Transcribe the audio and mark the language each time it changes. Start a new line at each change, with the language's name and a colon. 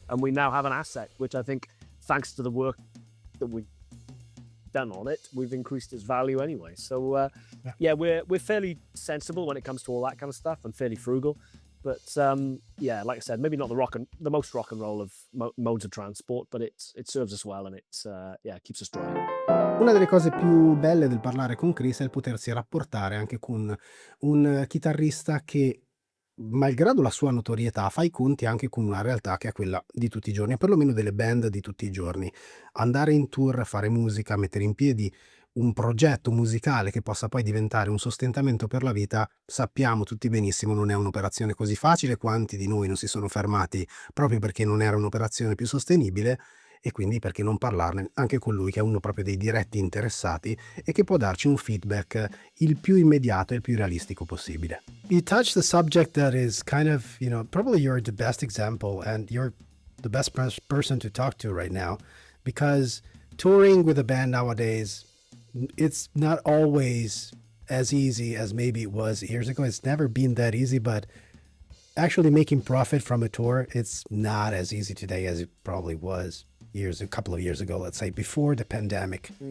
English: And we now have an asset, which I think, thanks to the work that we've done on it, we've increased its value anyway. So, we're fairly sensible when it comes to all that kind of stuff and fairly frugal. But like I said, maybe not the most rock and roll of modes of transport, but it serves us well, and it keeps us dry.
Italian: Una delle cose più belle del parlare con Chris è il potersi rapportare anche con un chitarrista che, malgrado la sua notorietà, fa i conti anche con una realtà che è quella di tutti i giorni, perlomeno delle band di tutti i giorni. Andare in tour, fare musica, mettere in piedi un progetto musicale che possa poi diventare un sostentamento per la vita, sappiamo tutti benissimo non è un'operazione così facile. Quanti di noi non si sono fermati proprio perché non era un'operazione più sostenibile, e quindi perché non parlarne anche con lui che è uno proprio dei diretti interessati e che può darci un feedback il più immediato e il più realistico possibile.
English: You touched the subject that is kind of, probably you're the best example and you're the best person to talk to right now, because touring with a band nowadays, it's not always as easy as maybe it was years ago. It's never been that easy, but actually making profit from a tour, it's not as easy today as it probably was a couple of years ago, let's say, before the pandemic.